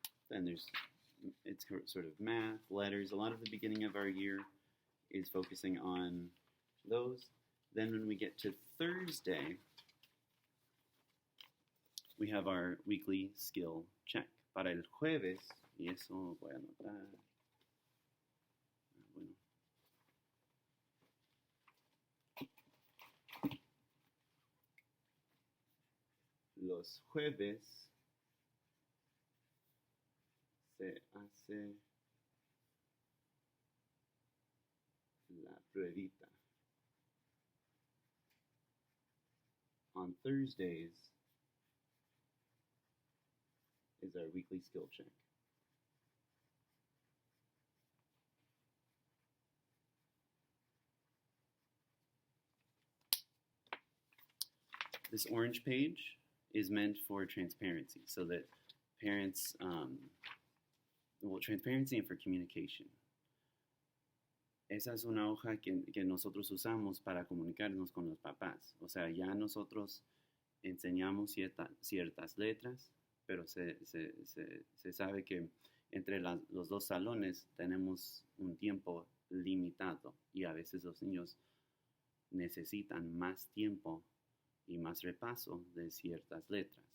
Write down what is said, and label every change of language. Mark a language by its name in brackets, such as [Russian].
[English] Then it's sort of math, letters. A lot of the beginning of our year is focusing on those. Then when we get to Thursday, we have our weekly skill check. [Spanish] Para el jueves, y eso voy a anotar. Bueno. Los jueves se hace la pruebita. [English] On Thursdays is our weekly skill check. This orange page is meant for transparency, so that parents, transparency and for communication. [Spanish] Esa es una hoja que nosotros usamos para comunicarnos con los papás. O sea, ya nosotros enseñamos ciertas letras, pero se sabe que entre los dos salones tenemos un tiempo limitado y a veces los niños necesitan más tiempo y más repaso de ciertas letras.